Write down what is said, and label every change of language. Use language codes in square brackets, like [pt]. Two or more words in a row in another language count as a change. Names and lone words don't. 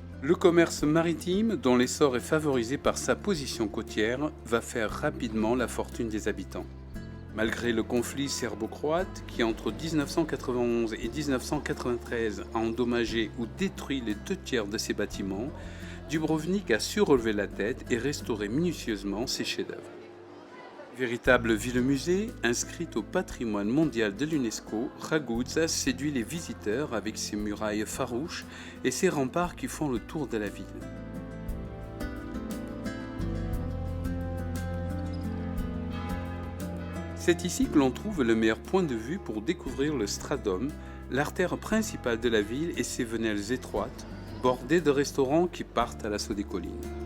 [fr] Le commerce maritime, dont l'essor est favorisé par sa position côtière, va faire rapidement la fortune des habitants. Malgré le conflit serbo-croate qui, entre 1991 et 1993, a endommagé ou détruit les 2/3 de ses bâtiments, Dubrovnik a su relever la tête et restaurer minutieusement ses chefs-d'œuvre. Véritable ville-musée, inscrite au patrimoine mondial de l'UNESCO, Raguz séduit les visiteurs avec ses murailles farouches et ses remparts qui font le tour de la ville. C'est ici que l'on trouve le meilleur point de vue pour découvrir le Stradum, l'artère principale de la ville et ses venelles étroites, bordées de restaurants qui partent à l'assaut des collines.